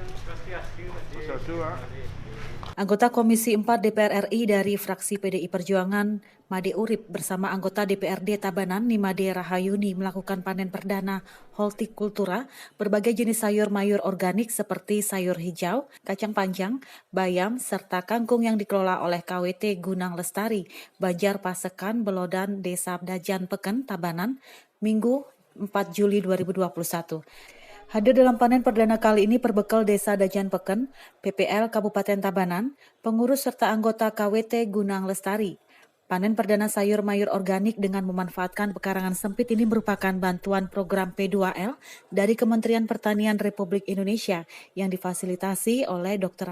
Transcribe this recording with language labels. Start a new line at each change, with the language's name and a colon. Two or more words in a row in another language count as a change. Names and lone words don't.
Indonesian: Anggota Komisi 4 DPR RI dari fraksi PDI Perjuangan, Made Urip bersama anggota DPRD Tabanan, Nimade Rahayuni melakukan panen perdana hortikultura berbagai jenis sayur mayur organik seperti sayur hijau, kacang panjang, bayam, serta kangkung yang dikelola oleh KWT Gunang Lestari, Banjar Pasekan, Belodan, Desa Dajan Peken, Tabanan, Minggu 4 Juli 2021. Hadir dalam panen perdana kali ini perbekal Desa Dajan Peken, PPL Kabupaten Tabanan, pengurus serta anggota KWT Gunang Lestari. Panen perdana sayur mayur organik dengan memanfaatkan pekarangan sempit ini merupakan bantuan program P2L dari Kementerian Pertanian Republik Indonesia yang difasilitasi oleh Dr.